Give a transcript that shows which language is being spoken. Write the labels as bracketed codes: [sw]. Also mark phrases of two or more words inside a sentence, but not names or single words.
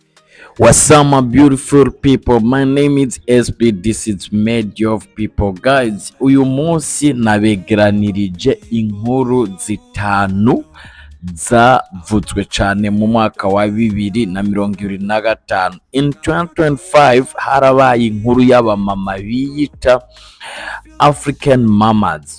[en] What's up, my beautiful people? My name is SB. This is Made of People, guys. [rw] Uyu munsi nabegeranirije inkuru zitanu zavuzwe cyane mu mwaka wa 2025. In 2025 harabaye inkuru y'abamama biyita African Mamas.